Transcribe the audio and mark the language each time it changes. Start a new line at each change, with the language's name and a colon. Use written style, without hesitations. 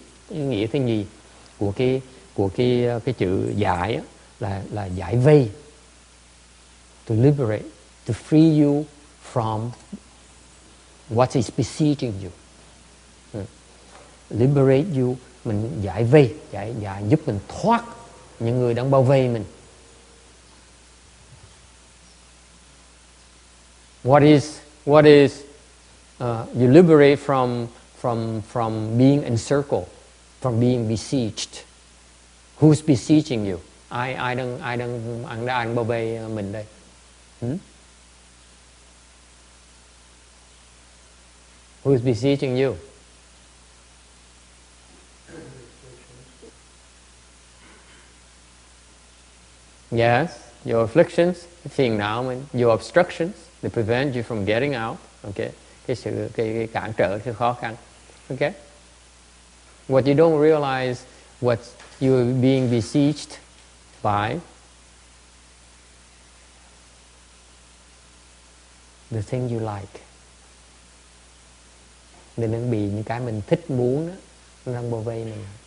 Vietnamese: Nghĩa thứ nhì của cái chữ giải là giải vây.
English: To liberate, to free you from what is besieging you. Liberate you,
Vietnamese: mình giải vây, giải giúp mình thoát những người đang bao vây mình.
English: What is you liberate from being encircled, from being besieged. Who's besieging you?
Vietnamese: Ai đang bao vây mình đây?
English: Who's besieging you? Yes, your afflictions,
Vietnamese: phiền não mình,
English: your obstructions, they prevent you from getting out.
Vietnamese: Okay, cái cản trở, cái khó khăn.
English: Okay, what you don't realize, what you're being besieged by, the thing you like.
Vietnamese: Nên nó bị những cái mình thích muốn đó, nó đang bao vây mình.